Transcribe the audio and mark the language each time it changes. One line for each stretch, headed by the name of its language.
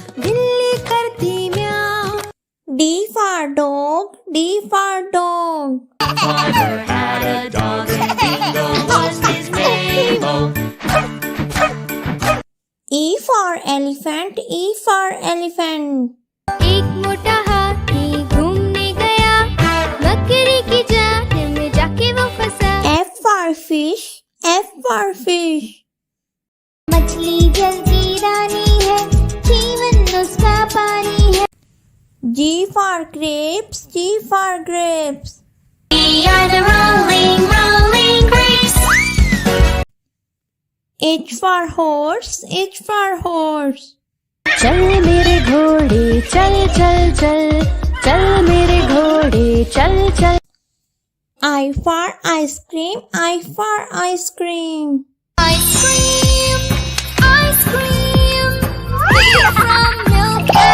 Hindi: बिल्ली करती meow.
English: D for dog, D for dog. Farmer had a dog and Bingo was his name. Oh, E for elephant, E for elephant.
Hindi: एक मोटा हाथी घूमने गया, बकरी की जाल में जाके वो फंसा।
English: F for fish, F for fish.
Hindi: मछली जल की रानी है, जीवन उसका पानी है।
English: G for grapes, G for grapes. We are the rolling, rolling grapes. H for horse, H for horse.
Hindi: चल मेरे घोड़े चल चल चल, चल मेरे घोड़े चल चल।
English: I for ice cream, I for ice cream. Ice cream, ice cream, made from milk.